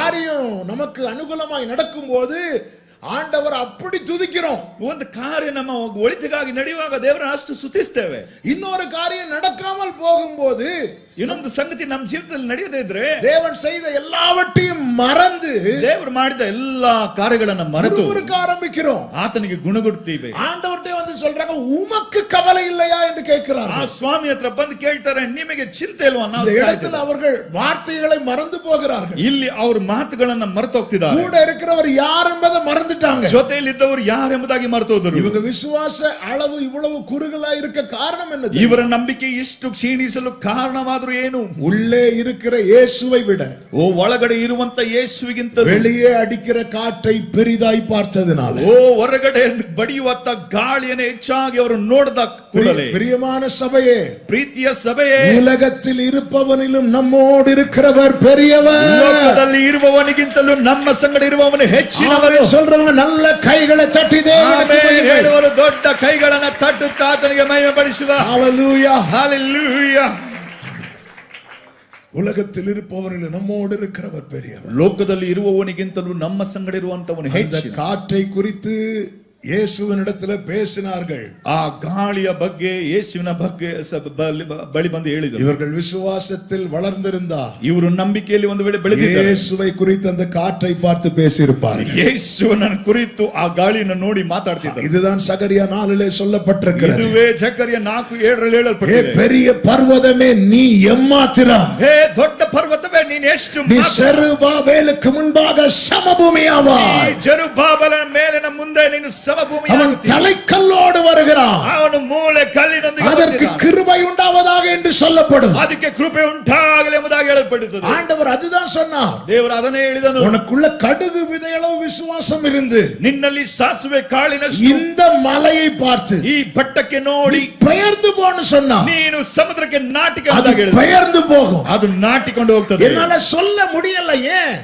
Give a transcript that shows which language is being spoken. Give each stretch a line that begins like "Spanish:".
Tamil: காரியம் நமக்கு அனுகூலமாய் நடக்கும் போது ஆண்டவர் அப்படி துதிக்கிறோம்.
Kannada: ಒಂದು ಕಾರ್ಯ ನಮ್ಮ ಒಳಿತಿಗಾಗಿ ನಡೆಯುವಾಗ ದೇವರನ್ನು ಅಷ್ಟು ಸ್ತುತಿಸ್ತೇವೆ.
Tamil: இன்னொரு காரியம் நடக்காமல் போகும்போது,
Kannada: ಇನ್ನೊಂದು ಸಂಗತಿ ನಮ್ಮ ಜೀವಿತದಲ್ಲಿ ನಡೆಯದೇ ಇದ್ರೆ,
Tamil: தேவன் செய்த எல்லாவற்றையும் மறந்து,
Kannada: ದೇವರು ಮಾಡಿದ ಎಲ್ಲಾ ಕಾರ್ಯಗಳನ್ನ ಮರೆತು
Tamil: ஆரம்பிக்கிறோம்.
Kannada: ಆತನಿಗೆ ಗುಣಗುಡ್ತೀವಿ.
Tamil: ஆண்டவர்கிட்ட வந்து சொல்றாங்க, உமக்கு கவலை இல்லையா என்று கேட்கிறார்.
Kannada: ಆ ಸ್ವಾಮಿ ಹತ್ರ ಬಂದು ಕೇಳ್ತಾರೆ, ನಿಮಗೆ ಚಿಂತೆ ಇಲ್ವಾ? ನಾವು
Tamil: இடத்துல அவர்கள் வார்த்தைகளை மறந்து போகிறார்கள்.
Kannada: ಇಲ್ಲಿ ಅವ್ರ ಮಾತುಗಳನ್ನ ಮರೆತು ಹೋಗ್ತಿದ್ದಾರೆ.
Tamil: கூட இருக்கிறவர் யார் என்பதை மறந்துட்டாங்க.
Kannada: ಜೊತೆಯಲ್ಲಿದ್ದವರು ಯಾರು ಎಂಬುದಾಗಿ ಮರೆತು ಹೋದರು.
Tamil: இவங்க விசுவாச அளவு இவ்வளவு குறுகலா இருக்க காரணம் என்ன?
Kannada: ಇವರ ನಂಬಿಕೆ ಇಷ್ಟು ಕ್ಷೀಣಿಸಲು ಕಾರಣವಾದರೂ ಏನು?
Tamil: உள்ளே இருக்கிற இயேசுவை விட,
Kannada: ಒಳಗಡೆ ಇರುವಂತ ಯೇಸುವಿಗಿಂತ
Tamil: வெளியே அடிக்கிற காற்றை பெரிதாய் பார்த்ததனால,
Kannada: ಹೊರಗಡೆ ಬಡಿಯುವಂತ ಗಾಳಿಯನ್ನು ಹೆಚ್ಚಾಗಿ ಅವರು ನೋಡಿದ ಕೂಡಲೇ,
Tamil: பிரியமான சபையே,
Kannada: ಪ್ರೀತಿಯ ಸಭೆಯೇ,
Tamil: உலகத்தில் இருப்பவனிலும் நம்மோடு இருக்கிறவர் பெரியவர்.
Kannada: ಲೋಕದಲ್ಲಿ ಇರುವವನಿಗಿಂತಲೂ ನಮ್ಮ ಸಂಗಡ ಇರುವವನು ಹೆಚ್ಚಿನವನು.
Tamil: சொல்றவங்க நல்ல கைகளை தட்டி தேவனுக்கு
Kannada: ಹೇಳುವರು ದೊಡ್ಡ ಕೈಗಳನ್ನು ತಟ್ಟುತ್ತಾ ಆತನಿಗೆ ಮಹಿಮೆ ಪಡಿಸುವ.
Tamil: ஹalleluya, ஹalleluya. உலகத்தில் இருப்பவர்கள் நம்மோடு இருக்கிறவர் பெரியவர்.
Kannada: ಲೋಕದಲ್ಲಿ ಇರುವವನಿಗಿಂತಲೂ ನಮ್ಮ ಸಂಗಡ ಇರುವಂತವನು ಹೆಚ್ಚು.
Tamil: காற்றை குறித்து ಯೇಸುವಿನಿடத்தில் பேசினார்கள்.
Kannada: ಆ ಗಾಳಿಯ ಬಗ್ಗೆ ಯೇಸುವಿನ ಬಗ್ಗೆ ಬಳಿ ಬಂದು ಹೇಳಿದರು.
Tamil: இவர்கள் விசுவாசத்தில் வளர்ந்திருந்தார்.
Kannada: ಇವರು ನಂಬಿಕೆಯಲ್ಲಿ ಒಂದು ವೇಳೆ ಬೆಳೆದಿದ್ದರೆ
Tamil: இயேசுவை குறித்து அந்த காற்றை பார்த்து பேசியிருப்பார்கள்.
Kannada: ಯೇಸುವಿನ ಕುರಿತು ಆ ಗಾಳಿಯನ್ನು ನೋಡಿ ಮಾತಾಡ್ತಿದ್ದರು.
Tamil: இதுதான் சகரியா 4 சொல்லப்பட்டிருக்கிறது.
Kannada: ಇದುವೇ ಜಕರಿಯ 4:7 ಹೇಳಲ್ಪಟ್ಟಿದೆ.
Tamil: பெரிய பர்வதமே நீ எம்மாத்திரம்.
Kannada: ಹೇ ದೊಡ್ಡ ಪರ್ವತವೇ ನೀನು ಎಷ್ಟು
Tamil: நீ செருபாபேலுக்கு முன்பாக சமபூமியாவாய்.
Kannada: ಜೆರುಬ್ಬಾಬೆಲನ ಮೇಲಿನ ಮುಂದೆ ನೀನು
Tamil: அவன் தலைக்கல்லோடு வருகிறான்.
Kannada: ಅವನು ಮೂಲೆ ಕಲ್ಲಿನೊಂದಿಗೆ
Tamil: அதற்கு கிருபை உண்டாவதாக என்று சொல்லப்படும்.
Kannada: ಅದಕ್ಕೆ ಕೃಪೆ ಉಂಟಾಗಲಿ ಎಂಬುದಾಗಿ ಹೇಳಲ್ಪಡುತ್ತದೆ.
Tamil: ஆண்டவர் அதுதான் சொன்னார்.
Kannada: ದೇವರು ಅದನ್ನೇ ಹೇಳಿದನು.
Tamil: உனக்குள்ள கடுகு விதையளவு விசுவாசம் இருந்து
Kannada: ನಿನ್ನಲ್ಲಿ ಸಾಸಿವೆ ಕಾಳಿನಷ್ಟು
Tamil: இந்த மலையை பார்த்து
Kannada: ಈ ಬೆಟ್ಟಕ್ಕೆ ನೋಡಿ
Tamil: பெயர்ந்து போன்னு சொன்னார்.
Kannada: ನೀನು ಸಮುದ್ರಕ್ಕೆ ನಾಟಿಕೆ
Tamil: அது பெயர்ந்து போகும்.
Kannada: ಅದು ನಾಟಿಕೊಂಡು ಹೋಗ್ತದೆ.
Tamil: என்னால சொல்ல முடியல. ஏன்?